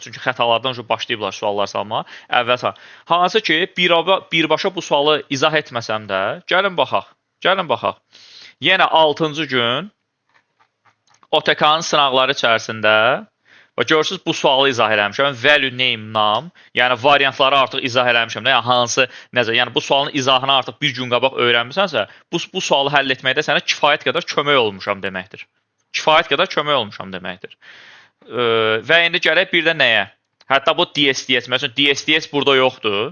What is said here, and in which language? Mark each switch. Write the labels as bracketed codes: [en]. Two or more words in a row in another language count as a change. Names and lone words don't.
[az] Çünki xətalardan başlayıblar suallar salmağa. Əvvəl hansı ki, birbaşa bu sualı izah etməsəm də, gəlin baxaq. Yenə 6-cı gün OTK-nın sınaqları içərisində görürsünüz, bu sualı izah eləmişəm. [en] Value, name, nam. [az] Yəni, variantları artıq izah eləmişəm. Yəni, hansı, necə? Yəni, bu sualın izahını artıq bir gün qabaq öyrənmisənsə, bu sualı həll etməkdə sənə kifayət qədər kömək olmuşam deməkdir. Və indi gələk bir də nəyə? Hətta bu DSDS, məsələn, DSDS burada yoxdur.